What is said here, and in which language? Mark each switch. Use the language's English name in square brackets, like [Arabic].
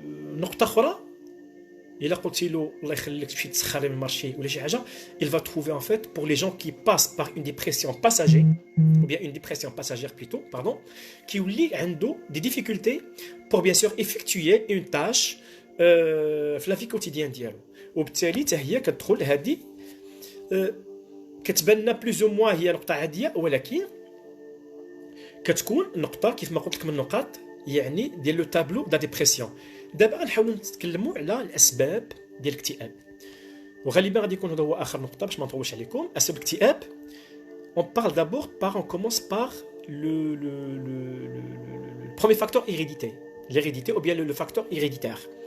[Arabic] نقطة أخرى، إلا قلتي له الله يخليك تمشي تسخري من المارشي ولا شي حاجة، [French] il va trouver en fait pour les gens qui passent par une dépression passagère ou bien une dépression passagère plutôt, pardon, [Arabic] كيولي عنده [French] des difficultés pour bien sûr effectuer une tâche في la vie quotidienne ديالو. [Arabic] وبالتالي حتى هي كتدخل هذه كتبان لنا بلوز او موان هي نقطة عادية، ولكن كتكون نقطة كيف ما قلت لك من النقاط يعني ديال لو تابلو دا ديبرسيون. دابا غنحاولوا نتكلموا على الاسباب ديال الاكتئاب، وغالبا غادي يكون هذا هو اخر نقطة باش ما نطولش عليكم. اسباب الاكتئاب [French] on parle d'abord on commence par le premier facteur hérédité, l'hérédité ou bien le facteur héréditaire.